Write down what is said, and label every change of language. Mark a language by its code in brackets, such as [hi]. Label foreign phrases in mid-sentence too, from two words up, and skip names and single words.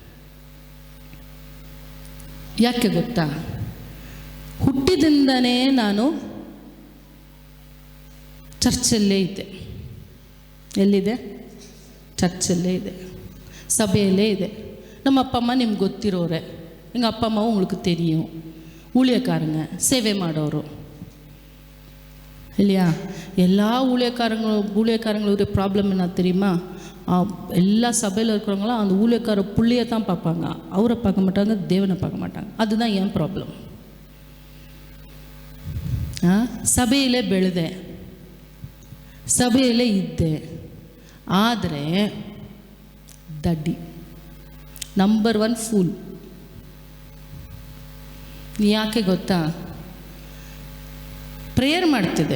[kn] ಯಾಕೆ ಗೊತ್ತಾ? ಹುಟ್ಟಿದಿಂದನೇ ನಾನು ಚರ್ಚಲ್ಲೇ ಇದ್ದೆ. ಎಲ್ಲಿದೆ? ಚರ್ಚಲ್ಲೇ ಇದೆ, ಸಭೆಯಲ್ಲೇ ಇದೆ. ನಮ್ಮ ಅಪ್ಪ ಅಮ್ಮ ನಿಮ್ಗೆ ಗೊತ್ತಿರೋರೆ. [ta] எங்கள் அப்பா அம்மாவும் உங்களுக்கு தெரியும், ஊழியக்காரங்க, சேவை ಮಾಡೋರು இல்லையா? எல்லா ஊழியக்காரங்களுடைய ப்ராப்ளம் என்ன தெரியுமா? எல்லா சபையில் இருக்கிறவங்களும் அந்த ஊழியக்கார புள்ளியை தான் பார்ப்பாங்க, அவரை பார்க்க மாட்டாங்க, தேவனை பார்க்க மாட்டாங்க. அதுதான் என் ப்ராப்ளம். [kn] ಸಭೆಯಲ್ಲೇ ಬೆಳೆದೆ, ಸಭೆಯಲ್ಲೇ ಇದ್ದೆ. ಆದರೆ ದಡ್ಡಿ, [en] number 1 fool. [kn] ಯಾಕೆ ಗೊತ್ತಾ? ಪ್ರೇಯರ್ ಮಾಡ್ತಿದ್ದೆ.